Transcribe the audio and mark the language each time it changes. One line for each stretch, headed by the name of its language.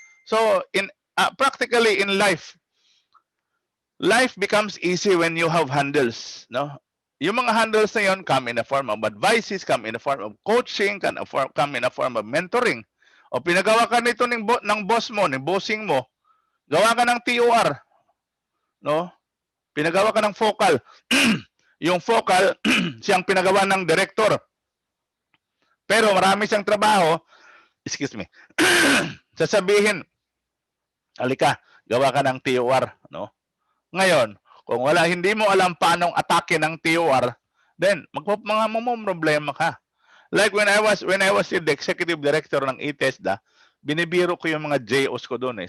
English: So practically in life becomes easy when you have handles, no?
Filipino: Yung mga handles na yun
English: come in the form of advices, come in the form of coaching, come in the form of mentoring.
Filipino: O pinagawa ka nito ng boss mo, ng bossing mo, gawa ka ng TOR, no? Pinagawa ka ng focal. Yung focal, siyang pinagawa ng director. Pero marami siyang trabaho, excuse me, sasabihin, halika, gawa ka ng TOR, no? Ngayon, kung hindi mo alam paano atake ng TOR, then mga problema ka.
English: Like when I was the executive director
Filipino: ng ITESDA, binibiro ko yung mga JOs ko doon eh.